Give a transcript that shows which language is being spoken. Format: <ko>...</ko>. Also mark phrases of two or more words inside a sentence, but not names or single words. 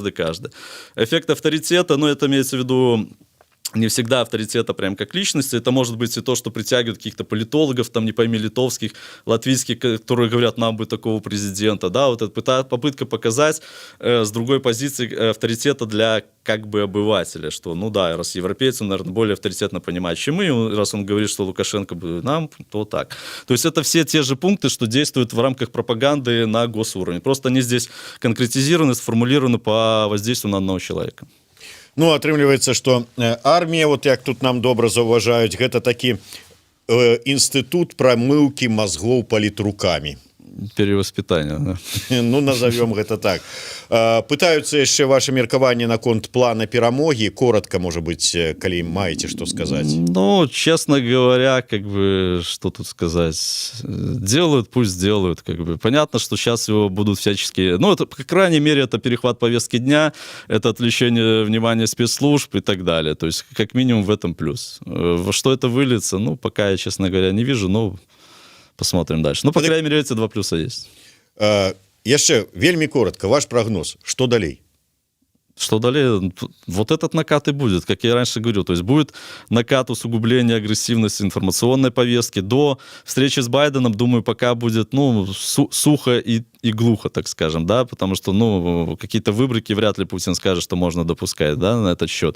<ru>Эффект авторитета, ну, это имеется в виду не всегда авторитета прям как личности, это может быть и то, что притягивают каких-то политологов, там, не пойми, литовских, латвийских, которые говорят, нам бы такого президента, да, вот эта попытка показать с другой позиции авторитета для как бы обывателя, что, ну да, раз европейцы, наверное, более авторитетно понимают, чем мы, раз он говорит, что Лукашенко бы нам, то так. То есть это все те же пункты, что действуют в рамках пропаганды на госуровне. Просто они здесь конкретизированы, сформулированы по воздействию на одного человека.</ru> <be>Ну, атрымліваецца, што армія, вот як тут нам добра заўважаюць, гэта такі інстытут прамыўкі мазгоў палітрукамі.</be> <ru>Перевоспитание, да.</ru> <be>Ну, назовем гэта так. Пытаюцца яшчэ ваше меркаванне наконт плана перамоги.</be> <ru>Коротко, может быть,</ru> <be>калі маеце што сказаць.</be> <ru>Ну, честно говоря, как бы, что тут сказать? Делают, пусть делают, как бы. Понятно, что сейчас его будут всячески... Ну, это, по крайней мере, это перехват повестки дня, это отвлечение внимания спецслужб и так далее. То есть, как минимум, в этом плюс. Во что это выльется, ну, пока я, честно говоря, не вижу, но... Посмотрим дальше. Ну, по крайней мере, эти два плюса есть.</ru> <be>Яшчэ вельмі коротко, ваш прогноз. Что далей?</be> <ru>Что далее? Вот этот накат и будет, как я раньше говорил. То есть будет накат усугубления агрессивности информационной повестки. До встречи с Байденом, думаю, пока будет, ну, сухо и глухо, так скажем, да, потому что, ну, какие-то выборки вряд ли Путин скажет, что можно допускать, да, на этот счет.</ru>